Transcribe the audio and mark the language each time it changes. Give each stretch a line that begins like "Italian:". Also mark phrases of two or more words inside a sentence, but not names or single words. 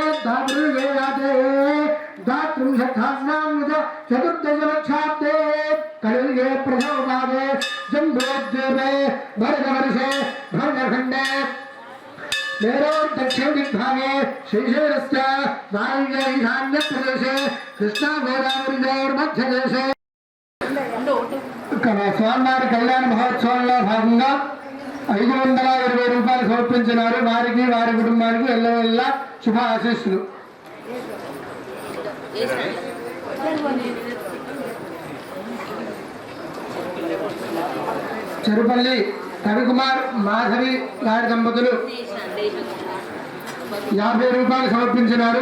Sanskrit: द्वादशयुगेयाते द्वात्रिंशत्सहस्रान्वित चतुर्दशलक्षाब्दे कलियुगे प्रथमपादे जम्बोद्वीपे भरतवर्षे भरतखण्डे मेरोर् दक्षिण दिग्भागे श्रीशैलस्य वायव्य ईशान्य प्रदेशे कृष्णा गोदावरीनोर् मध्यदेशे
Telugu: స్వామివారి కళ్యాణ మహోత్సవంలో భాగంగా 520 రూపాయలు సమర్పించినారు. వారికి వారి కుటుంబానికి ఎల్లవెల్లా శుభ ఆశీస్సులు. చెరుపల్లి రవికుమార్ మాధవి గారి దంపతులు 50 రూపాయలు సమర్పించినారు.